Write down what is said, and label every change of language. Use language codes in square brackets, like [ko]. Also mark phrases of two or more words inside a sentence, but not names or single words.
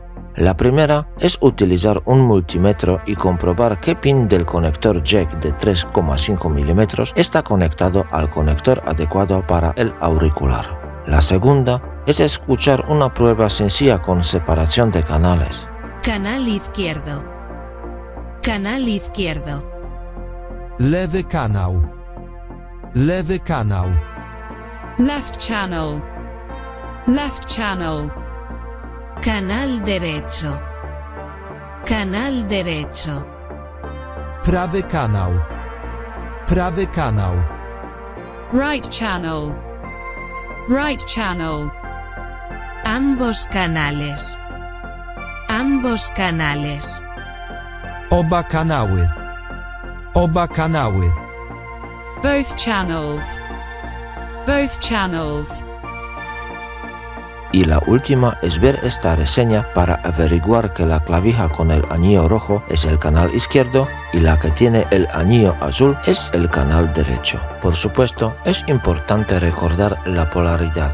[es] La primera es utilizar un multímetro y comprobar qué pin del conector jack de 3,5 mm está conectado al conector adecuado para el auricular. La segunda es escuchar una prueba sencilla con separación de canales. Canal izquierdo. Canal izquierdo. [pl] Lewy kanał. Lewy kanał. [en] Left channel. Left channel. [es] Canal derecho. Canal derecho. [pl] Prawy kanał. Prawy kanał. [en] Right channel. Right channel. [es] Ambos canales. Ambos canales. [pl] Oba kanały. Oba kanały. [en] Both channels. Both channels. [es] Y la última es ver esta reseña para averiguar que la clavija con el anillo rojo es el canal izquierdo y la que tiene el anillo azul es el canal derecho. Por supuesto, es importante recordar la polaridad.